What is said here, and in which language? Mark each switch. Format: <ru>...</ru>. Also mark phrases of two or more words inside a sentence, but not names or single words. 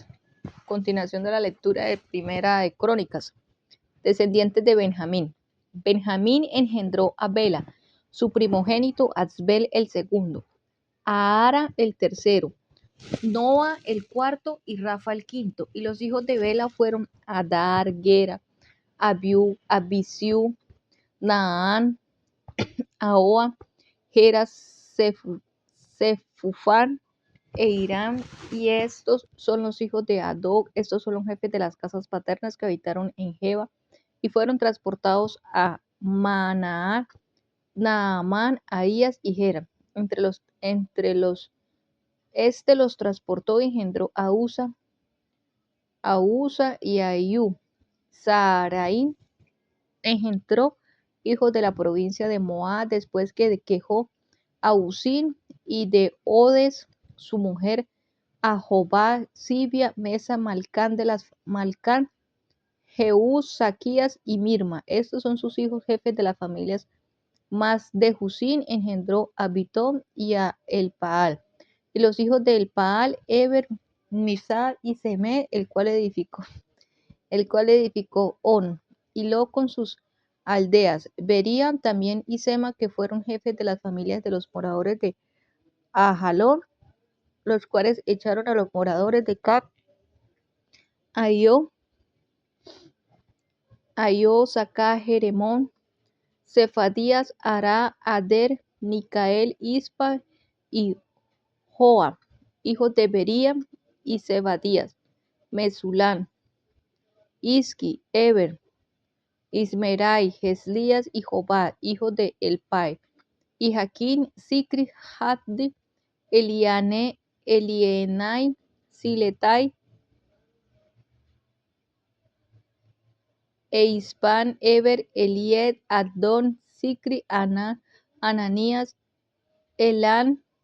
<es>Continuación de la lectura de Primera de Crónicas. Descendientes de Benjamín. Benjamín engendró a Bela, su primogénito Asbel el segundo, a Ara el tercero, Noa el cuarto y Rafa el quinto. Y los hijos de Bela fueron Adar, Gera, Abiú, Abisiú, Naán, Ahoa, Gera, Sefufán e Irán, y estos son los hijos de Adog. Estos son los jefes de las casas paternas que habitaron en Geba y fueron transportados a Manaat, Naamán, Ahías y Gera. Este los transportó y engendró a Usa y a Iú. Saaraín engendró hijos de la provincia de Moab después que quejó a Uzín, y de Odes su mujer, a Jobá, Sibia, Mesa, Malcán de las Malcán, Jeús, Saquías y Mirma. Estos son sus hijos jefes de las familias. Mas de Jusín engendró a Bitón y a Elpaal. Y los hijos de Elpaal, Eber, Misar y Semé, el cual edificó On, y Lo con sus aldeas. Berían también y Sema, que fueron jefes de las familias de los moradores de Ajalón, los cuales echaron a los moradores de Cap, Aio, Sacá, Jeremón, Cefadías, Ará, Ader, Micael, Ispa y Joa, hijos de Bería, y Zebadías, Mesulán, Isqui, Eber, Ismerai, Geslías y Jobad, hijos de Elpai, y Jaquín, Sicri, Haddi, Elienai, Siletai, e Ispan, Eber, Elied, Adón, Sicri, Ananías, Elán,</es>